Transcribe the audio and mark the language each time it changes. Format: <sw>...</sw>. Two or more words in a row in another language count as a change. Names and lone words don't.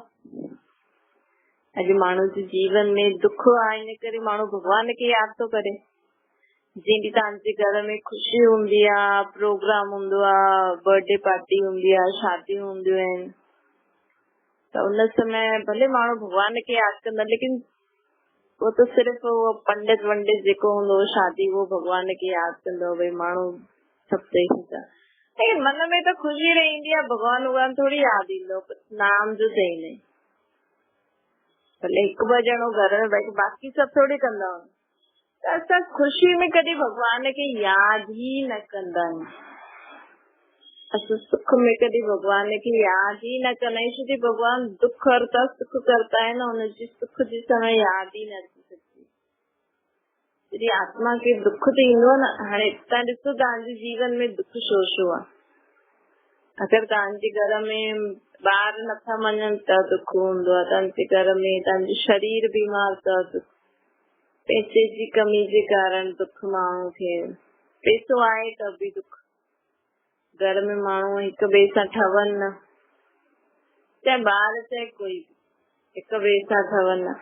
<sd>अॼु माण्हू जे जीवन में दुख आहे, इन करे माण्हू भॻवान खे यादि थो करे। जंहिं ॾींहुं तव्हांजे घर में ख़ुशी हूंदी आहे, प्रोग्राम हूंदो आहे, बर्थडे पार्टी हूंदी आहे, शादियूं हूंदियूं आहिनि, त उन समय भले माण्हू भॻवान खे यादि कंदा,</sd> <hi>लेकिन वो तो सिर्फ़ वो पंडित वंडित</hi> <sd>जेको हूंदो शादी, वो भॻवान खे यादि कंदो, भई माण्हू सभु चई सघंदा। लेकिन मन में त ख़ुशी रहंदी आहे, भॻवान थोरी यादि ईंदो, नाम जो चईंदे। भले हिकु ॿ ॼणो घर में भई बाक़ी सभु थोरी कंदा आहिनि। त असां ख़ुशी में कॾहिं भॻवान खे यादि ई न कंदा आहियूं। असां सुख में कॾहिं भॻवान खे यादि ई न कंदा आहियूं, छो भॻवान</sd> <hi>दुख हरता सुख करता है</hi> <sd>न, हुनजी सुख जी समय यादि ई न थी सघी। जॾहिं आत्मा खे दुख थींदो न, हाणे तव्हां ॾिसो तव्हांजे जीवन में दुख छो छो आहे? अगरि तव्हांजे घर में ॿार नथा मञनि त दुख हूंदो आहे, तव्हांजे घर में तव्हांजो शरीर बीमार त दुख, पैसे जी कमी जे कारण दुख माण्हू खे, पैसो आहे त बि दुख, घर में माण्हू हिक ॿिए सां ठवनि न, चाहे ॿार चाहे कोई, हिक ॿिए सां ठवनि न।</sd>